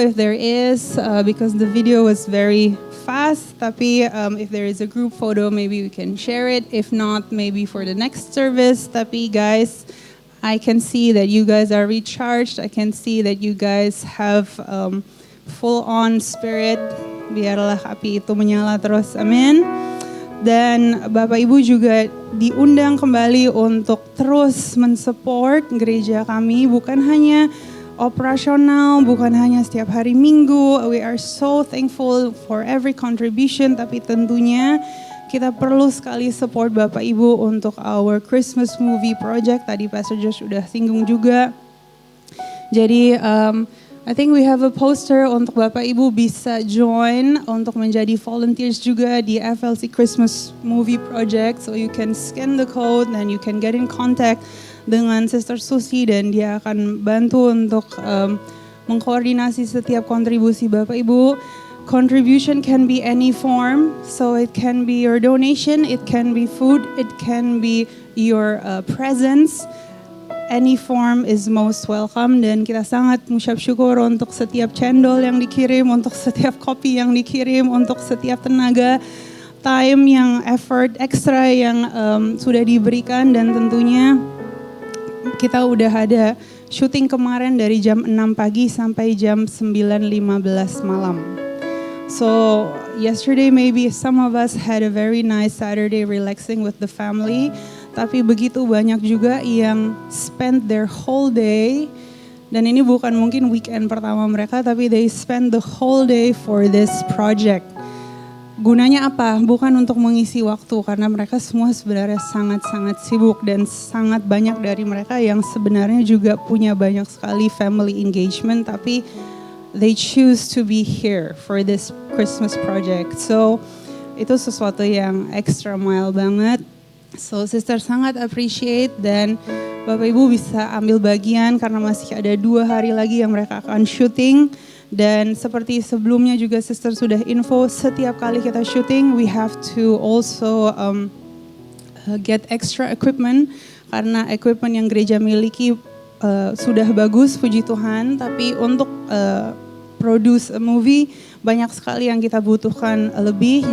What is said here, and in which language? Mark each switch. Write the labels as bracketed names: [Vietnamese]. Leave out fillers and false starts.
[English] If there is, because the video was very fast. Tapi if there is a group photo, maybe we can share it. If not, maybe for the next service. Tapi guys, I can see that you guys are recharged. I can see that you guys have full-on spirit. [Indonesian] Biarlah api itu menyala terus. Amin. Dan Bapak Ibu juga diundang kembali untuk terus mensupport gereja kami. Bukan hanya operasional, bukan hanya setiap hari Minggu. [English] We are so thankful for every contribution. [Indonesian] Tapi tentunya kita perlu sekali support Bapak Ibu untuk [English] our Christmas movie project. [Indonesian] Tadi Pastor Josh udah singgung juga. Jadi [English] I think we have a poster [Indonesian] untuk Bapak Ibu bisa join untuk menjadi volunteers juga di FLC Christmas movie project. [English] So you can scan the code and you can get in contact [Indonesian] dengan Sister Susi dan dia akan bantu untuk mengkoordinasi setiap kontribusi Bapak Ibu. [English] Contribution can be any form, so it can be your donation, it can be food, it can be your presence. Any form is most welcome [Indonesian] dan kita sangat mengucap syukur untuk setiap cendol yang dikirim, untuk setiap kopi yang dikirim, untuk setiap tenaga, time yang effort ekstra yang sudah diberikan dan tentunya kita udah ada syuting kemarin dari jam 6 pagi sampai jam 9:15 malam. [English] So yesterday maybe some of us had a very nice Saturday relaxing with the family. [Indonesian] Tapi begitu banyak juga yang [English] spend their whole day. [Indonesian] Dan ini bukan mungkin weekend pertama mereka, tapi [English] they spend the whole day for this project. [Indonesian] Gunanya apa? Bukan untuk mengisi waktu, karena mereka semua sebenarnya sangat-sangat sibuk. Dan sangat banyak dari mereka yang sebenarnya juga punya banyak sekali family engagement. [English] Tapi they choose to be here for this Christmas project. [Indonesian] So itu sesuatu yang extra mile banget. So sister sangat appreciate dan Bapak Ibu bisa ambil bagian karena masih ada 2 hari lagi yang mereka akan syuting. Dan seperti sebelumnya juga sister sudah info, setiap kali kita syuting [English] we have to also get extra equipment [Indonesian] karena equipment yang gereja miliki sudah bagus puji Tuhan, tapi untuk [English] produce a movie [Indonesian] banyak sekali yang kita butuhkan lebih.